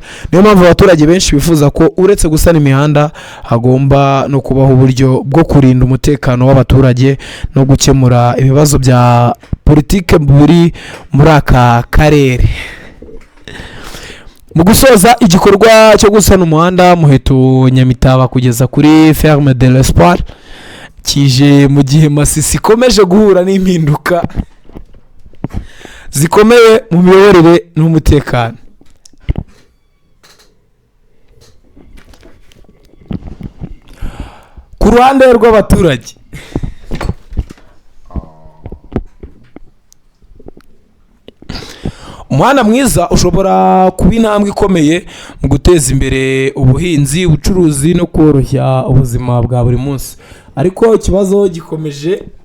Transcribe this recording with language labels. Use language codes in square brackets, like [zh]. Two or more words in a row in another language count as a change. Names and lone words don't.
[rw] Niyo mpamvu abaturage benshi bifuza ko uretse gusana imihanda hagomba no kubaho uburyo bwo kurinda umutekano w'abaturage no gukemura ibibazo bya politike buri muri aka karere. Mu gusoza igikorwa cyo gusana umuhanda Muheto Nyamitaba kugeza kuri Ferme de l'Espoir kije mu gihe Masisi ikomeje guhura n'impinduka zikomeye mu miyoborere n'umutekano. Ku ruhande rw'abaturage, umuhanda mwiza ushobora kuba intambwe ikomeye mu guteza imbere ubuhinzi, ubucuruzi no koroshya ubuzima bwa buri munsi, ariko ikibazo gikomeje